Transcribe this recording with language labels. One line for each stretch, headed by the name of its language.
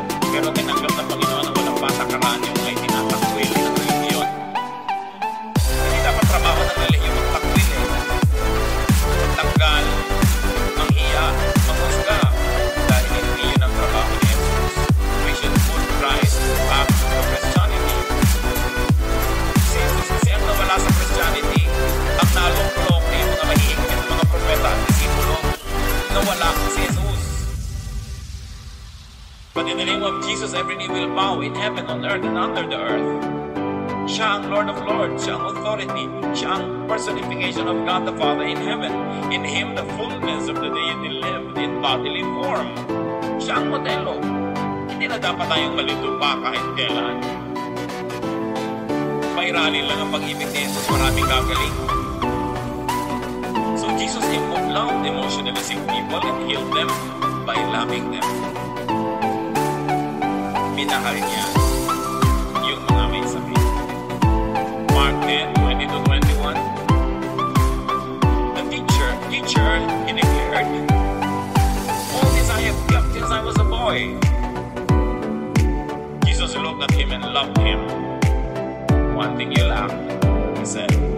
Filipino: Pero tinanggap ng Panginoon na walang patakaran yung mga itinatakwil ng religiyon. Hindi dapat trabaho ng religiyon magtakwil eh. Magtanggal, manghiya, manghusga. Dahil hindi yun ang trabaho ni Jesus.
English: We should put Christ back to Christianity.
Filipino: Si Jesus kasi ang nawala sa Christianity, ang nalong-long na yung mga mahihigpit ng mga propeta at disipulo, nawala si Jesus.
English: But in the name of Jesus, every knee will bow in heaven, on earth, and under the earth.
Filipino: Siya ang
English: Lord of Lords,
Filipino: siya ang
English: authority, siya ang personification of God the Father in heaven. In Him, the fullness of the deity lived in bodily form.
Filipino: Siya ang modelo. Hindi na dapat tayong malito pa kahit kailan. Mairalin lang ang pag-ibig ni Jesus, maraming gagaling.
English: So Jesus loved emotionally sick people and healed them by loving them.
Filipino: Minahal niya yung mga may sakit.
English: Mark 10:20-21. The teacher, he declared, "All this I have kept since I was a boy." Jesus looked at him and loved him. "One thing you lack," he said.